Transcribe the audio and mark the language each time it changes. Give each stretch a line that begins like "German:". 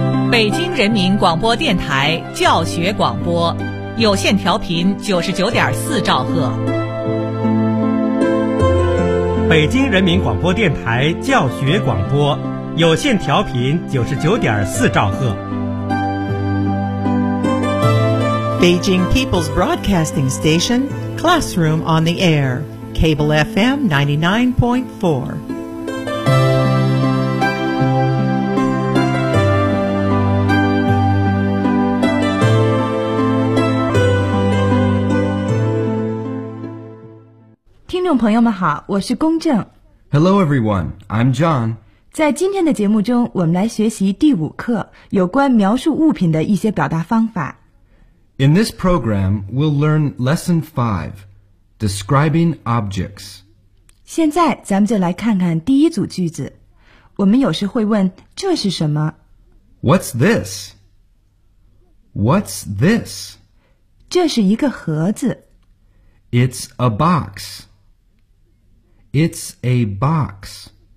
Chinese: 北京人民广播电台教学广播，有线调频99.4兆赫。北京人民广播电台教学广播，有线调频99.4兆赫。
English: Beijing People's Broadcasting Station, Classroom on the Air, Cable FM 99.4. Hello everyone, I'm John.
Chinese: 在今天的节目中，我们来学习第五课，有关描述物品的一些表达方法。
English: In this program, we'll learn Lesson 5, Describing Objects.
Chinese: 现在咱们就来看看第一组句子。我们有时会问，这是什么？
English: What's this? What's this?
Chinese: 这是一个盒子。
English: It's a box. It's a box.